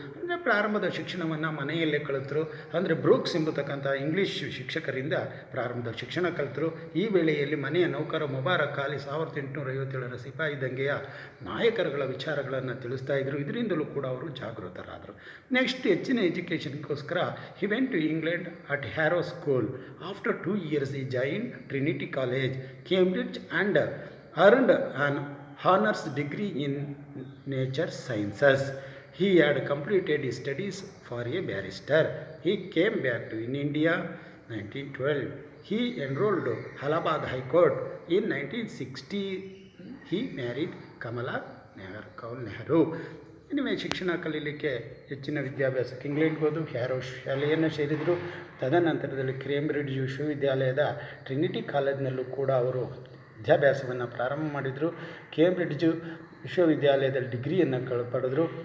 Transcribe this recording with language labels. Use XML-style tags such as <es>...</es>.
<kn>ಅಂದರೆ ಪ್ರಾರಂಭದ ಶಿಕ್ಷಣವನ್ನು ಮನೆಯಲ್ಲೇ ಕಲಿತರು. ಅಂದರೆ ಬ್ರೂಕ್ಸ್ ಎಂಬತಕ್ಕಂಥ ಇಂಗ್ಲೀಷ್ ಶಿಕ್ಷಕರಿಂದ ಪ್ರಾರಂಭದ ಶಿಕ್ಷಣ ಕಲಿತರು. ಈ ವೇಳೆಯಲ್ಲಿ ಮನೆಯ ನೌಕರ ಮುಬಾರಕ್ ಅಲಿ 1857ರ ಸಿಪಾಯಿ ದಂಗೆಯ ನಾಯಕರುಗಳ ವಿಚಾರಗಳನ್ನು ತಿಳಿಸ್ತಾ ಇದ್ದರು. ಇದರಿಂದಲೂ ಕೂಡ ಅವರು ಜಾಗೃತರಾದರು. ನೆಕ್ಸ್ಟ್ ಹೆಚ್ಚಿನ ಎಜುಕೇಷನ್ಗೋಸ್ಕರ</kn> <en>He went to England at Harrow school. After 2 years he joined Trinity College, Cambridge and earned an honors degree in nature sciences. He had completed his studies for a barrister. He came back to India 1912. He enrolled Allahabad High Court. In 1960 he married Kamala Nehru.</en> <kn>ಇನ್ನು ಶಿಕ್ಷಣ ಕಲೀಲಿಕ್ಕೆ ಹೆಚ್ಚಿನ ವಿದ್ಯಾಭ್ಯಾಸಕ್ಕೆ ಇಂಗ್ಲೆಂಡ್ಗೆ ಹೋದು arrow ಶಾಲೆಯನ್ನು ಸೇರಿದರು. ತದನಂತರದಲ್ಲಿ Cambridge ವಿಶ್ವವಿದ್ಯಾಲಯದ ಟ್ರಿನಿಟಿ ಕಾಲೇಜಿನಲ್ಲೂ ಕೂಡ ಅವರು ವಿದ್ಯಾಭ್ಯಾಸವನ್ನು ಪ್ರಾರಂಭ ಮಾಡಿದರು. ಕೇಂಬ್ರಿಡ್ಜು ವಿಶ್ವವಿದ್ಯಾಲಯದಲ್ಲಿ ಡಿಗ್ರಿಯನ್ನು ಪಡೆದರು.</kn>